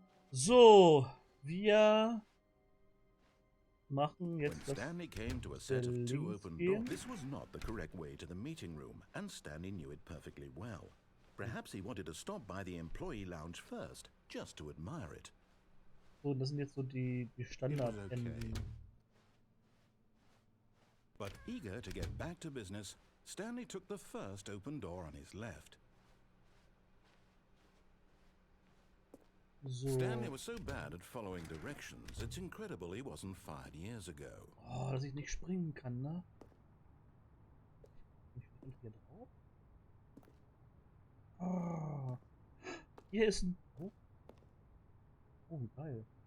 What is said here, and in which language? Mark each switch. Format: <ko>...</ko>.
<de>So, wir machen jetzt</de> <en>When Stanley came to a set of two open doors, this was not the correct way to the meeting room, and Stanley knew it perfectly well. Perhaps he wanted to stop by the employee lounge first, just to admire it.</en> <de>So, das sind jetzt so die Standard-Enden.</de> <en>But eager to get back to business, Stanley took the first open door on his left.</en> <de>So.</de> <en>Stanley was so bad at following directions, it's incredible he wasn't fired years ago.</en> <de>Oh, dass ich nicht springen kann, ne? Ich hier drauf. Oh. Hier ist ein... Oh. Oh, wie geil.</de>